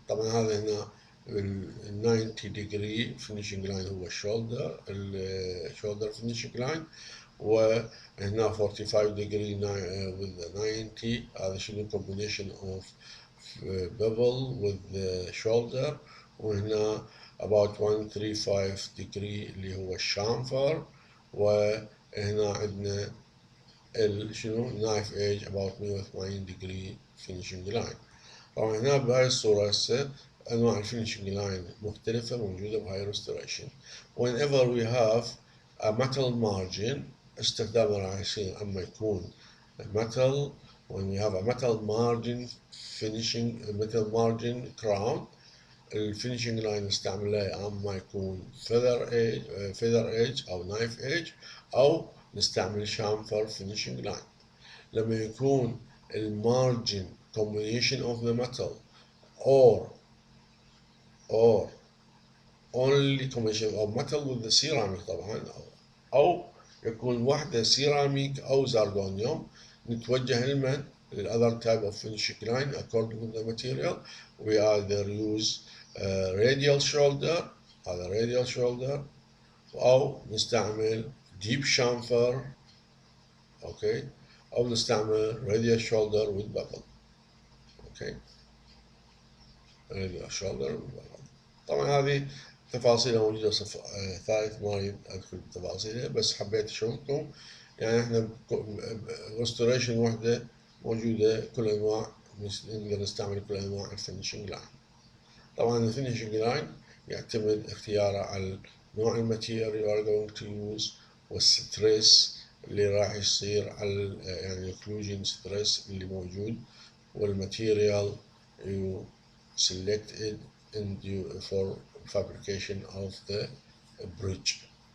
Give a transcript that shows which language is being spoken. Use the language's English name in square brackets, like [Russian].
[Arabic] طبعا هذا هنا ال 90 degree finishing line هو الشولدر finishing line، وهنا 45 degree with the 90 هذا شنو combination of bevel with the shoulder، وهنا about 135 degree اللي هو الشامفر، وهنا عندنا شنو نايف ايج about 180 degree finishing line. طبعا هنا بهاي الصورة هسه أنواع الفينيشنج لاين مختلفة موجودة بهاي restoration. [English] Whenever we have a metal margin استخدامه راح يصير أما يكون metal when we have a metal margin finishing metal margin crown الفينيشنج لاين نستعمله يا اما يكون feather edge او knife edge او نستعمل chamfer finishing لاين. [Arabic] لما يكون المارجن combination of the metal or only combination of metal with the ceramic طبعا او يكون واحدة سيراميك او زرغونيوم نتوجه لمن other type of finishing line according to the material. [English] We either use radial shoulder هذا radial shoulder أو نستعمل deep chamfer أوكي أو نستعمل radial shoulder with bevel okay radial shoulder with bevel. [Arabic] طبعا هذه تفاصيلها موجودة ثالث ما أريد أدخل بتفاصيلها بس حبيت أشوفكم يعني احنا restoration واحدة موجودة كل أنواع نقدر نستعمل كل أنواع الفينيشنج لاين. طبعا الفينيشنج لاين يعتمد اختياره على نوع الماتيريال you are going to use والستريس اللي راح يصير على يعني الكلوجن ستريس اللي موجود والماتيريال you selected for fabrication of the bridge.